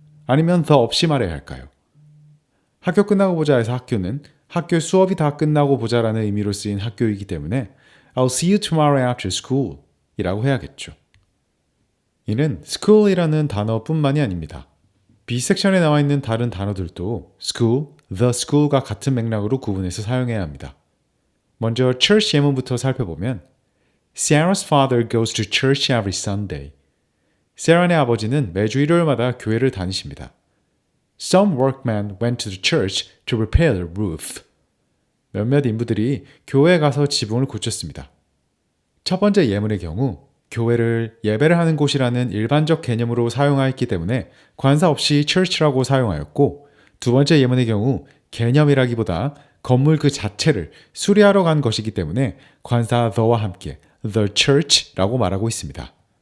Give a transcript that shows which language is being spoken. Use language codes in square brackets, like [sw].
[ko] 아니면 the 없이 말해야 할까요? 학교 끝나고 보자에서 학교는 학교 수업이 다 끝나고 보자라는 의미로 쓰인 학교이기 때문에 [en] I'll see you tomorrow after school [ko] 이라고 해야겠죠. 이는 school이라는 단어뿐만이 아닙니다. B 섹션에 나와 있는 다른 단어들도 school, the school과 같은 맥락으로 구분해서 사용해야 합니다. 먼저 [en] church [ko] 예문부터 살펴보면 [en] Sarah's father goes to church every Sunday. [ko] 세라의 아버지는 매주 일요일마다 교회를 다니십니다. [en] Some workmen went to the church to repair the roof. [ko] 몇몇 인부들이 교회에 가서 지붕을 고쳤습니다. 첫 번째 예문의 경우 교회를 예배를 하는 곳이라는 일반적 개념으로 사용하였기 때문에 관사 없이 church라고 사용하였고 두 번째 예문의 경우 개념이라기보다 건물 그 자체를 수리하러 간 것이기 때문에 관사 the와 함께 the church라고 말하고 있습니다.